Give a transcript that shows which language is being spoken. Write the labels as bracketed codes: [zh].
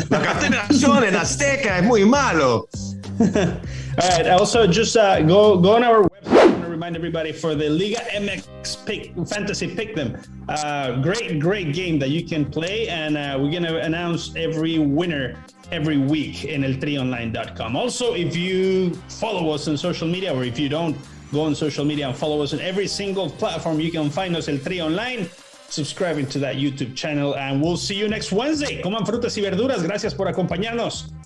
[es] La contaminación en Azteca es muy malo. [en] All right. Also, just go on our website. I want to remind everybody for the Liga MX Fantasy Pick'em. Great game that you can play, and we're going to announce every winner every week in eltrionline.com. Also, if you follow us on social media, or if you don't, go on social media and follow us on every single platform. You can find us El Tri Online, subscribing to that YouTube channel, and we'll see you next Wednesday. [es] Coman frutas y verduras. Gracias por acompañarnos.